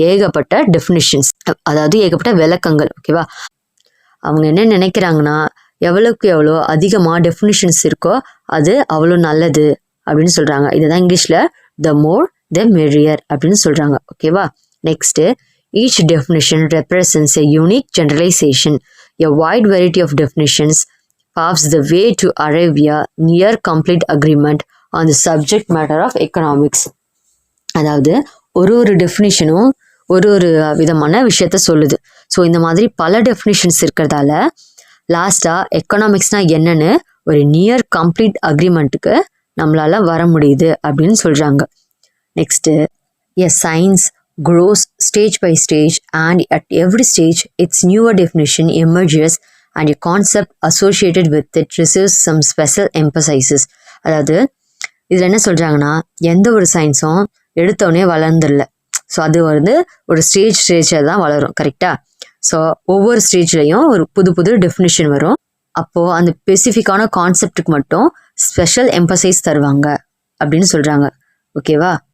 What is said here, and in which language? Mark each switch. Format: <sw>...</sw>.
<ta>ஏகப்பட்ட டெஃபினிஷன்ஸ் அதாவது ஏகப்பட்ட விளக்கங்கள். ஓகேவா. அவங்க என்ன நினைக்கிறாங்கன்னா எவ்வளோக்கு எவ்வளோ அதிகமாக டெஃபினிஷன்ஸ் இருக்கோ அது அவ்வளோ நல்லது அப்படின்னு சொல்கிறாங்க. இதுதான் இங்கிலீஷில்</ta> <en>the more the merrier</en> <ta>அப்படின்னு சொல்கிறாங்க.</ta> <en>ஓகேவா. Next each definition represents a unique generalization. A wide variety of definitions paves the way to arrive a near complete agreement on the subject matter of economics.</en> <ta>அதாவது ஒரு டெஃபினிஷனும் ஒரு விதமான விஷயத்த சொல்லுது. ஸோ இந்த மாதிரி பல டெஃபினிஷன்ஸ் இருக்கிறதால லாஸ்ட்டாக எக்கனாமிக்ஸ்னால் என்னன்னு ஒரு நியர் கம்ப்ளீட் அக்ரிமெண்ட்டுக்கு நம்மளால் வர முடியுது அப்படின்னு சொல்கிறாங்க.</ta> <en>Next a science grows stage by stage, and at every stage its newer definition emerges and a concept associated with it receives some special emphasis.</en> <ta>அதாவது இதில் என்ன சொல்கிறாங்கன்னா எந்த ஒரு சயின்ஸும் எடுத்தோடனே வளர்ந்துடல. ஸோ அது வந்து ஒரு ஸ்டேஜில் தான் வளரும். கரெக்டாக. ஸோ ஒவ்வொரு ஸ்டேஜ்லேயும் ஒரு புது டெஃபினிஷன் வரும். அப்போது அந்த ஸ்பெசிஃபிக்கான கான்செப்டுக்கு மட்டும் ஸ்பெஷல் எம்பசைஸ் தருவாங்க அப்படின்னு சொல்கிறாங்க. ஓகேவா.</ta>